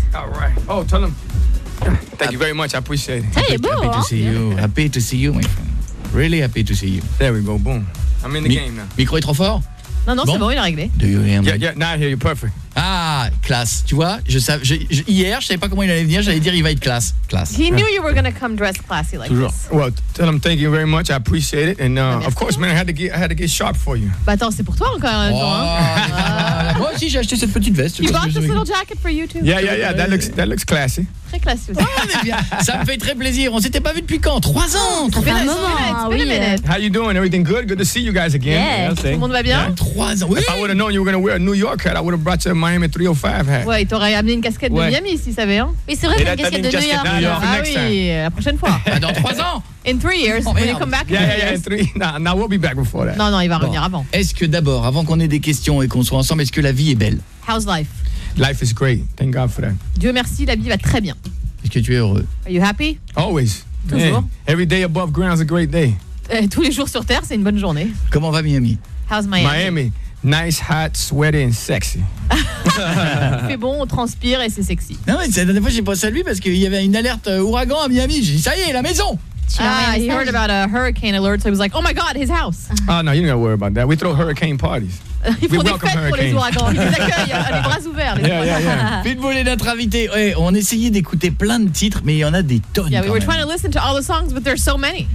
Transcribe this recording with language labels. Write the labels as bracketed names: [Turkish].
[English] All right. Oh, tell him. Thank you very much. I appreciate it. Hey, boo. Happy to see you. Happy to see you, my friend. Really happy to see you. There we go. Boom. I'm in the game now. [French] Micro est trop fort? Non, non, c'est bon, il est réglé. [English] Do you hear me? Yeah, yeah, now I hear you. Perfect. [French] Ah, classe. Tu vois, hier, je ne savais pas comment il allait venir. J'allais dire, il va être classe. Classe. [English] He knew you were going to come dressed classy like [French] toujours. [English] This. Well, tell him thank you very much. I appreciate it. And of course, man, I had to get sharp for you. [French] Bah attends, c'est pour toi encore un Moi aussi, j'ai acheté cette petite veste. [English] You bought this little jacket for you too. Yeah, yeah, yeah. That looks classy. [French] Très classe. Ça me fait très plaisir. On s'était pas vu depuis quand? 3 ans. Ça fait un moment. [English] How you doing? Everything good? Good to see you guys again. [French] Yeah. Tout le monde va bien? 3 ans. Oui. [English] If I would have known you were going to wear a New York hat, I would have brought you a Miami 305 hat. [French] Ouais, t'aurais amené une casquette de Miami si tu savais. Hein. Oui, c'est vrai, une casquette de New York. Ah oui, la prochaine fois. Dans 3 ans. [English] In 3 years, when you come back. Yeah, in 3. Now we'll be back before that. [French] Non, il va revenir avant. Est-ce que d'abord, avant qu'on ait des questions et qu'on soit ensemble, est-ce que la vie est belle? [English] How's life? Life is great. Thank God for that. [French] Dieu merci, la vie va très bien. Est-ce que tu es heureux? [English] Are you happy? Always. [French] Toujours. Hey, [English] every day above ground is a great day. [French] Tous les jours sur terre, c'est une bonne journée. Comment va Miami? [English] How's Miami? Miami, nice, hot, sweaty and sexy. [French] Il fait bon, on transpire et c'est sexy. Non mais la dernière fois, j'ai pensé à lui parce qu'il y avait une alerte ouragan à Miami. J'ai dit, ça y est, la maison. [English] He heard about a hurricane alert, so he was like, oh my God, his house. Oh no, you don't have to worry about that. We throw hurricane parties. [French] Ils font des fêtes pour les ouragans. Ils les accueillent, les bras ouverts. [English] Yeah. [French] Pitbull est notre invité. Ouais, on essayait d'écouter plein de titres, mais il y en a des tonnes. [English] Yeah, we were trying to listen to all the songs, but there's so many.